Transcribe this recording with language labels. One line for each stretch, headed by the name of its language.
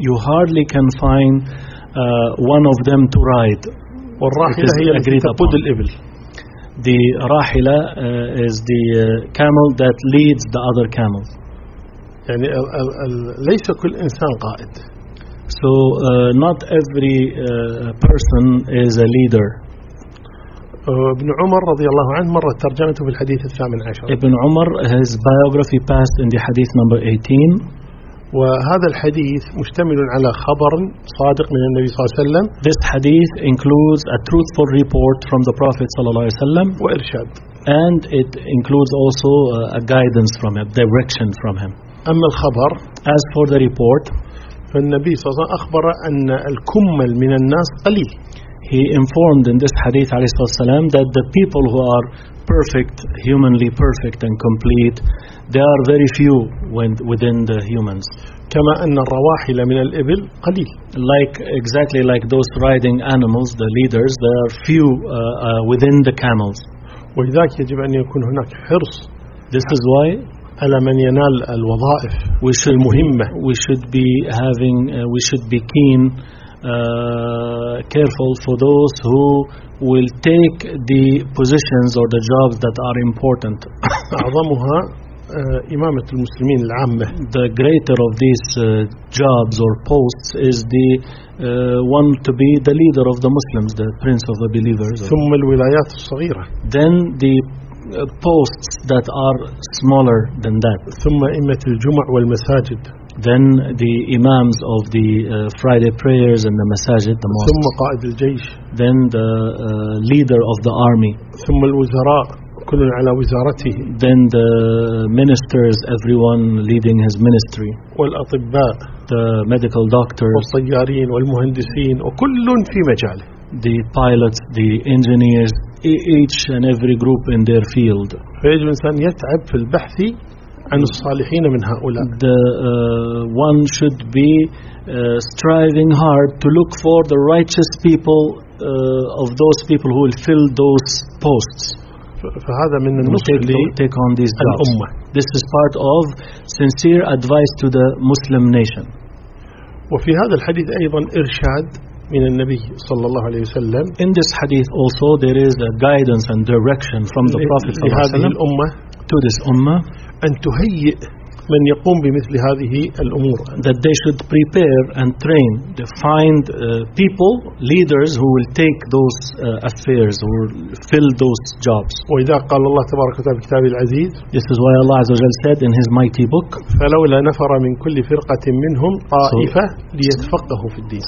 English: You hardly can find one of them to ride.
Arabic: والراحلة هي التي تقود الإبل.
English: The راحلة is the camel that leads the other camels.
Arabic: يعني ليس كل إنسان قائد.
English: So not every person is a leader.
Arabic: ابن عمر رضي الله عنه مرة ترجمته في الحديث 18.
English: ابن عمر, his biography passed in the hadith number 18.
Arabic: وهذا الحديث مشتمل على خبر صادق من النبي صلى الله عليه وسلم.
English: This hadith includes a truthful report from the Prophet
Arabic: صلى الله عليه وسلم. وإرشاد.
English: And it includes also a guidance from him, direction from him.
Arabic: أما الخبر.
English: As for the report.
Arabic: فالنبي صلى الله عليه وسلم أخبر أن الكمل من الناس قليل.
English: He informed in this hadith
Arabic: عليه الصلاة والسلام
English: that the people who are perfect, humanly perfect and complete, they are very few within the humans.
Arabic: كما أن الرواحل من الإبل قليل.
English: Like exactly like those riding animals, the leaders, they are few within the camels.
Arabic: ولذلك يجب أن يكون هناك حرص.
English: This is why.
Arabic: على من ينال الوظائف.
English: We should
Arabic: المهمة.
English: We should be keen. Careful for those who will take the positions or the jobs that are important.
Arabic: أعظمها إمامة المسلمين العامة.
English: The greater of these jobs or posts is the one to be the leader of the Muslims, the prince of the believers.
Arabic: ثم الولايات الصغيرة.
English: Then the posts that are smaller than that.
Arabic: ثم إمة الجمع والمساجد.
English: Then the imams of the Friday prayers and the masajid, the mosque.
Arabic: ثم قائد الجيش.
English: Then the leader of the army.
Arabic: ثم الوزراء. كل على وزارته.
English: Then the ministers, everyone leading his ministry.
Arabic: والأطباء.
English: The medical doctors.
Arabic: والطيارين والمهندسين وكل في مجاله.
English: The pilots, the engineers, each and every group in their field.
Arabic: فيجب الإنسان يتعب في البحث عن الصالحين من هؤلاء.
English: The one should be striving hard to look for the righteous people of those people who will fill those posts.
Arabic: فهذا من المسلم
English: take on these الأمة. This is part of sincere advice to the Muslim nation.
Arabic: وفي هذا الحديث أيضا إرشاد من النبي صلى الله عليه وسلم.
English: In this hadith also there is a guidance and direction from the Prophet
Arabic: صلى الله عليه وسلم
English: to this ummah.
Arabic: أن تهيئ من يقوم بمثل هذه الأمور.
English: That they should prepare and train to find people, leaders who will take those affairs or fill those jobs.
Arabic: وإذا قال الله تبارك وتعالى في كتابه العزيز.
English: This is why Allah Azza wa Jalla said in His mighty book.
Arabic: فلولا نفر من كل فرقة منهم طائفة ليتفقهوا في الدين.